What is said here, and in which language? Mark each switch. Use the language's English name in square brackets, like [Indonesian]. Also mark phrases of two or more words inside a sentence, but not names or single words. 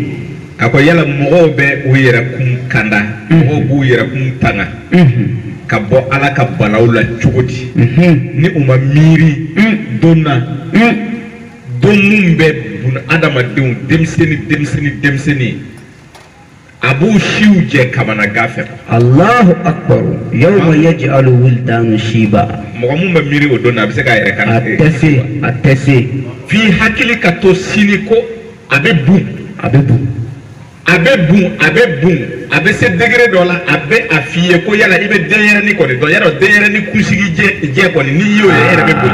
[Bambara] a ko yala mɔgɔw bɛ u yɛrɛkun kanda mɔgɔw b'u yɛrɛkun tanga ka bɔ ala ka balaw la cogo di ni u ma miiri don na don mun bɛ bun adamadenw denmisɛnnin a b'u siw jɛ kamanagan fɛ. [Arabic] الله أكبر يوما يجعل الولدان شيبا. [Bambara] mɔgɔ mun bɛ miiri o don na a bɛ se k'a yɛrɛ kan. a tɛ se. f'i hakili ka to sini ko a bɛ bun. a bɛ se degré dɔ la a bɛ a f'i ye ko yala i bɛ denyɛrɛnin kɔni dɔn yala denyɛrɛnin kunsigi jɛ kɔni n'i y'o ye e yɛrɛ bɛ boli.